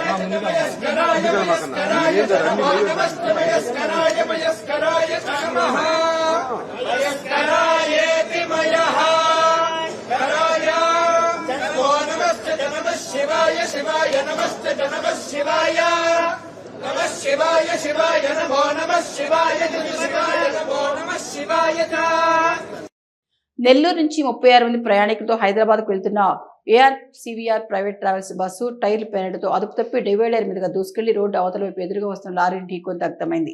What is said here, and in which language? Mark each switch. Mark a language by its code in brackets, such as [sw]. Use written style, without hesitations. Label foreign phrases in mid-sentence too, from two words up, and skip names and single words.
[sa] मयस्कराय मयस्कराय नमो नमः मयस्कराय मयस्कराय नमः मयस्कराय मयः कराय नमो नमः शिवाय शिवाय नमस्ते नमः शिवाय नमः शिवाय शिवाय नमो नमः शिवाय शिवाय नमो नमः शिवाय [te] నెల్లూరు నుంచి 36 మంది ప్రయాణికులతో హైదరాబాద్కు వెళ్తున్న ఏఆర్సీవీఆర్ ప్రైవేట్ ట్రావెల్స్ బస్సు టైర్లు పేనెట్తో అదుపు తప్పి డివైడర్ మీదుగా దూసుకెళ్లి రోడ్డు అవతల వైపు ఎదురుగా వస్తున్న లారీని ఢీకొని దగ్ధమైంది.